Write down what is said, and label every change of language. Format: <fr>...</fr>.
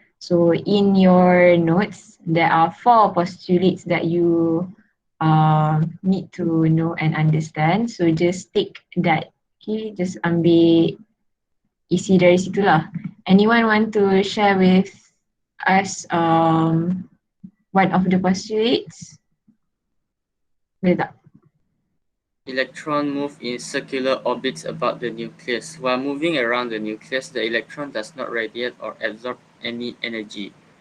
<en>So in your notes, there are 4 postulates that you need to know and understand. So just take that.</en> <ms>Okay, just ambil isi dari situ lah.</ms> <en>Anyone want to share with us one of the postulates?</en> <ms>Boleh tak?</ms> <en>Electron move in circular orbits about the nucleus. While moving around the nucleus, the electron does not radiate or absorb any energy.</en>